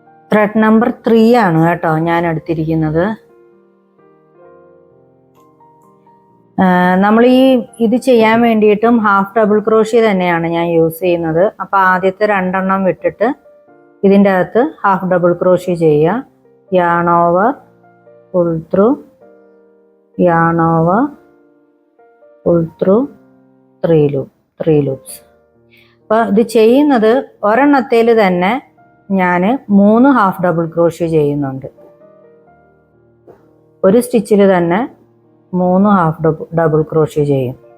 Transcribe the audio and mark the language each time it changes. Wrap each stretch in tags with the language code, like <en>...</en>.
<ml>Thread number 3 ആണ് കേട്ടോ ഞാൻ എടുത്തിരിക്കുന്നത്. നമ്മൾ ഇത് ചെയ്യാൻ വേണ്ടിയിട്ടും ഹാഫ് ഡബിൾ ക്രോഷ്യ തന്നെയാണ് ഞാൻ യൂസ് ചെയ്യുന്നത്. അപ്പോൾ ആദ്യത്തെ 2 എണ്ണം വിട്ടിട്ട് ഇതിൻ്റെ അകത്ത് ഹാഫ് ഡബിൾ ക്രോഷ്യ ചെയ്യുക.</ml> <en>yarn over, pull through, yarn over, pull through, 3 loops.</en> <ml>അപ്പോൾ ഇത് ചെയ്യുന്നത് ഒരെണ്ണത്തിൽ തന്നെ ഞാൻ 3 ഹാഫ് ഡബിൾ ക്രോഷ്യ ചെയ്യുന്നുണ്ട്. ഒരു സ്റ്റിച്ചിൽ തന്നെ 3 ഹാഫ് ഡബിൾ ക്രോഷ്യ ചെയ്യും.</ml>